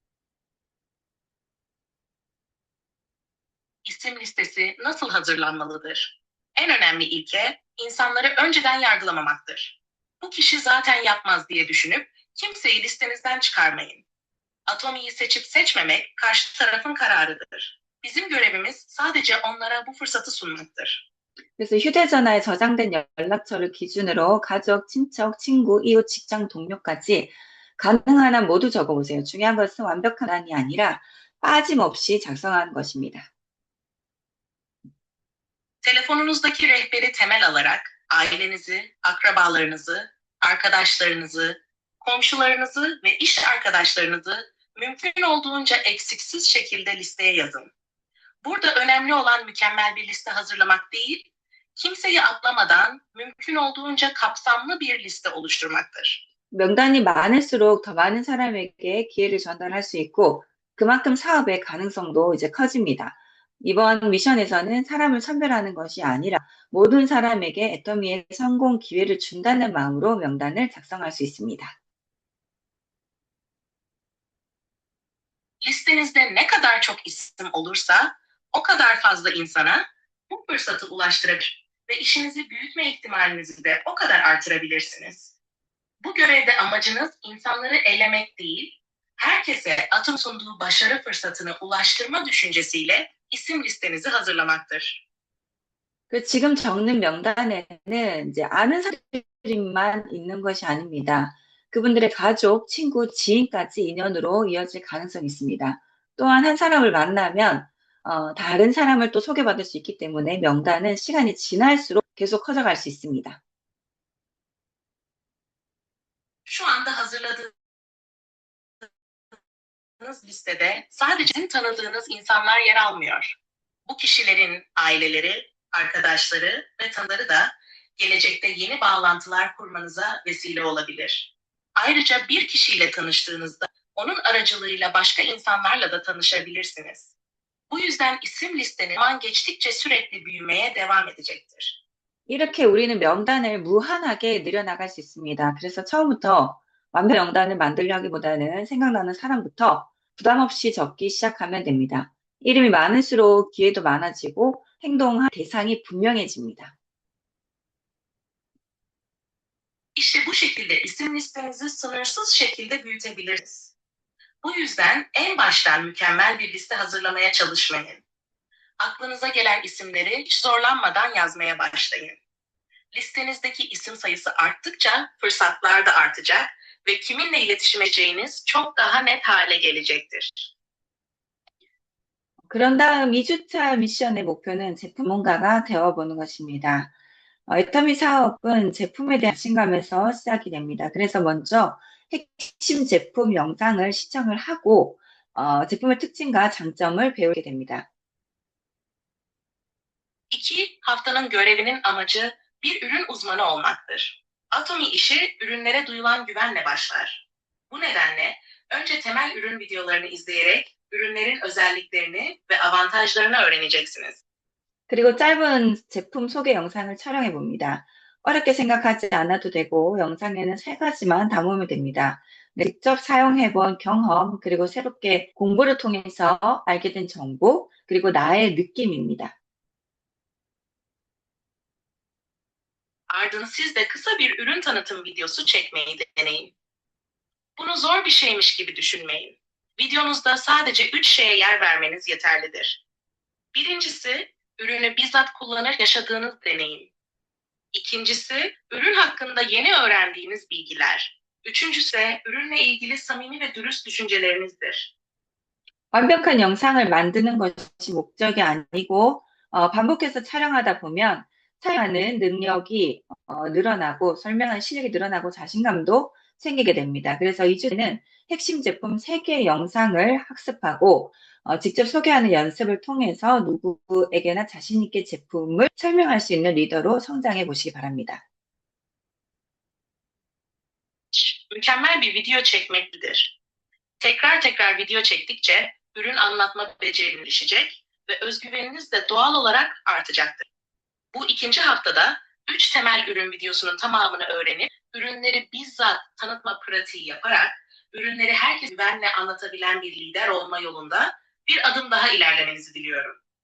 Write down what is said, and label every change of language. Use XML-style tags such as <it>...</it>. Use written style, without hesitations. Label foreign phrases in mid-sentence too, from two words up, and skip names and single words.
<tr>İsim listesi nasıl hazırlanmalıdır? En önemli ilke, insanları önceden yargılamamaktır. Bu kişi zaten yapmaz diye düşünüp kimseyi listenizden çıkarmayın. Atomi'yi seçip seçmemek karşı tarafın kararıdır. Bizim görevimiz sadece onlara bu fırsatı sunmaktır.</tr> <ko>그래서 휴대전화에 저장된 연락처를 기준으로 가족, 친척, 친구, 이웃, 직장 동료까지 가능한 한 모두 적어보세요. 중요한 것은 완벽한 안이 아니라 빠짐없이 작성하는 것입니다.</ko> <tr>Telefonunuzdaki rehberi temel alarak ailenizi, akrabalarınızı, arkadaşlarınızı, komşularınızı ve iş arkadaşlarınızı mümkün olduğunca eksiksiz şekilde listeye yazın. Burada önemli olan mükemmel bir liste hazırlamak değil, kimseyi atlamadan mümkün olduğunca kapsamlı bir liste oluşturmaktır.</tr> <ko>명단이 많을수록 더 많은 사람에게 기회를 전달할 수 있고 그만큼 사업의 가능성도 이제 커집니다. 이번 미션에서는 사람을 선별하는 것이 아니라 모든 사람에게 애터미의 성공 기회를 준다는 마음으로 명단을 작성할 수 있습니다.</ko> <tr>Listenizde ne kadar çok isim olursa o kadar fazla insana bu fırsatı ulaştırabilir ve işinizi büyütme ihtimalinizi de o kadar artırabilirsiniz. Bu görevde amacınız insanları elemek değil, herkese atım sunduğu başarı fırsatını ulaştırma düşüncesiyle isim listenizi hazırlamaktır.</tr> <ko>그 지금 적는 명단에는 이제 아는 사람들만 있는 것이 아닙니다. 그분들의 가족, 친구, 지인까지 인연으로 이어질 가능성이 있습니다. 또한 한 사람을 만나면 다른 사람을 또 소개받을 수 있기 때문에 명단은 시간이 지날수록 계속 커져갈 수 있습니다.</ko> <tr>Şu anda hazırladığınız listede sadece sizin tanıdığınız insanlar yer almıyor. Bu kişilerin aileleri, arkadaşları ve tanıları da gelecekte yeni bağlantılar kurmanıza vesile olabilir. Ayrıca bir kişiyle tanıştığınızda onun aracılığıyla başka insanlarla da tanışabilirsiniz. Bu yüzden isim listeniz zaman geçtikçe sürekli büyümeye devam edecektir.</tr> <ko>이렇게 우리는 명단을 무한하게 늘려나갈 수 있습니다. 그래서 처음부터 완벽 명단을 만들려기보다는 생각나는 사람부터 부담 없이 적기 시작하면 됩니다. 이름이 많을수록 기회도 많아지고 행동할 대상이 분명해집니다.</ko> <tr>İşte bu şekilde isim listenizi sınırsız şekilde büyütebilirsiniz. Bu yüzden en baştan mükemmel bir liste hazırlamaya çalışmayın. Aklınıza gelen isimleri hiç zorlanmadan yazmaya başlayın. Listenizdeki isim sayısı arttıkça fırsatlar da artacak ve kiminle iletişim edeceğiniz çok daha net hale gelecektir.</tr> <ko>그런 다음 2주차 미션의 목표는 제품 전문가가 되어보는 것입니다. 애터미 사업은 제품에 대한 자신감에서 시작이 됩니다. 그래서 먼저 핵심 제품 영상을 시청을 하고 제품의 특징과 장점을 배우게 됩니다.</ko> <tr>İki, haftanın görevinin amacı bir ürün uzmanı olmaktır. Atomi işi ürünlere duyulan güvenle başlar. Bu nedenle önce temel ürün videolarını izleyerek ürünlerin özelliklerini ve avantajlarını öğreneceksiniz.</tr> <ko>그리고 짧은 제품 소개 영상을 촬영해 봅니다. 어렵게 생각하지 않아도 되고 영상에는 3가지만 담으면 됩니다. 직접 사용해 본 경험, 그리고 새롭게 공부를 통해서 알게 된 정보, 그리고 나의 느낌입니다.</ko> <tr>Ardından siz de kısa bir ürün tanıtım videosu çekmeyi deneyin. Bunu zor bir şeymiş gibi düşünmeyin. Videonuzda sadece 3 şeye yer vermeniz yeterlidir. Birincisi, ürünü bizzat kullanır yaşadığınız deneyim. İkincisi, ürün hakkında yeni öğrendiğiniz bilgiler. Üçüncüsü, ürünle ilgili samimi ve dürüst düşüncelerinizdir.</tr> <ko>완벽한 영상을 만드는 것이 목적이 아니고 반복해서 촬영하다 보면 사용하는 능력이 늘어나고 설명하는 실력이 늘어나고 자신감도 생기게 됩니다. 그래서 2주는 핵심 제품 3개의 영상을 학습하고 직접 소개하는 연습을 통해서 누구에게나 자신 있게 제품을 설명할 수 있는 리더로 성장해 보시기 바랍니다.</ko> <tr>Mükemmel bir video çekmektedir. Tekrar tekrar video çektikçe ürün anlatma beceriniz gelişecek ve özgüveniniz de doğal olarak artacaktır. Bu ikinci haftada 3 temel ürün videosunun tamamını öğrenip ürünleri bizzat tanıtma pratiği yaparak ürünleri herkes güvenle anlatabilen bir lider olma yolunda bir adım daha ilerlemenizi diliyorum.</tr>